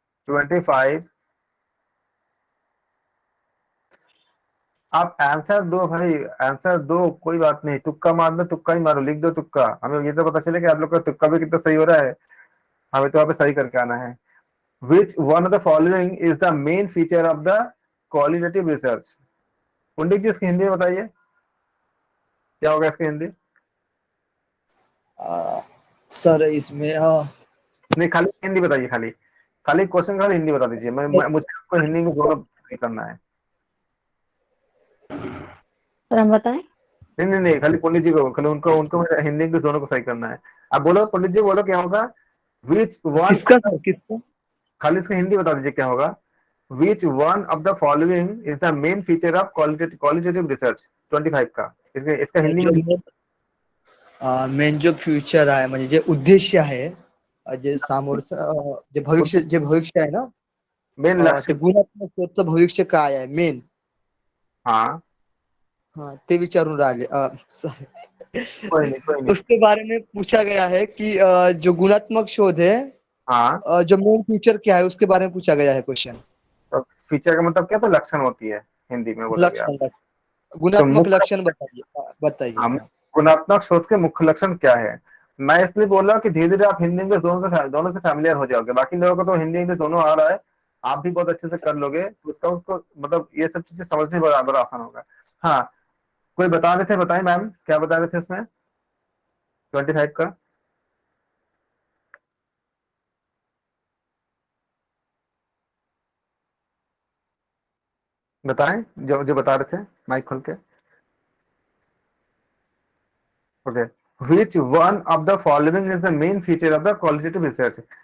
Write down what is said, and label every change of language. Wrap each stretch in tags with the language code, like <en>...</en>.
<hi>25। आप आंसर दो भाई, आंसर दो, कोई बात नहीं, तुक्का मारना तुक्का ही मारो, लिख दो तुक्का, हमें ये तो पता चले कि आप लोग का तुक्का भी कितना सही हो रहा है, हमें तो वहां पे सही करके आना है।</hi> <en>Which one of the following is the main feature of the qualitative research?</en> <hi>पंडित जी इसकी हिंदी में बताइए, क्या होगा इसकी हिंदी? सर इसमें नहीं खाली हिंदी बताइए, खाली खाली क्वेश्चन खाली हिंदी बता दीजिए। मुझे आपको हिंदी में दोनों करना है। सर हम बताएं? नहीं नहीं नहीं, खाली पंडित जी को, खाली उनको उनको हिंदी इंग्लिश दोनों को सही करना है। आप बोलो पंडित जी, बोलो क्या होगा?</hi> <en>Which one?</en> <hi>किसका खाली इसका हिंदी बता दीजिए क्या होगा।</hi> <en>Which one of the following is the main feature of qualitative research?</en> <hi>25 का इसका हिंदी में</hi> <mr>मेन जो फ्युचर आहे म्हणजे जे उद्देश्य आहे, जे समोरचं जे भविष्य आहे ना,</mr> <en>main</en> <mr>ते लक्ष्य। गुणात्मक शोधचं भविष्य काय आहे मेन,</mr> <hi>हाँ</hi> <mr>ते विचारून राहिले. सॉरी</mr> <hi>कोई नहीं कोई नहीं। उसके बारे में पूछा गया है कि जो गुणात्मक शोध है, हाँ, जो मेन फीचर क्या है उसके बारे में पूछा गया है क्वेश्चन। तो फीचर का मतलब क्या, तो लक्षण होती है, हिंदी में बोला गया। लक्षण, तो गुणात्मक मुख्य, लक्षण बताइए, बताइए। हम गुणात्मक शोध के मुख्य लक्षण क्या है। मैं इसलिए बोल रहा हूँ कि धीरे धीरे आप हिंदी इंग्लिश दोनों से फैमिलियर हो जाओगे। बाकी लोगों को तो हिंदी इंग्लिश दोनों आ रहा है, आप भी बहुत अच्छे से कर लोगे, तो उसका उसको मतलब ये सब चीजें समझने में बराबर आसान होगा। हाँ, कोई बता रहे थे, बताइए मैम क्या बता रहे थे इसमें 25 का। बताएं जो जो बता रहे थे, माइक खोल के।</hi> <en>Okay, which one of the following is the main feature of the qualitative research?</en>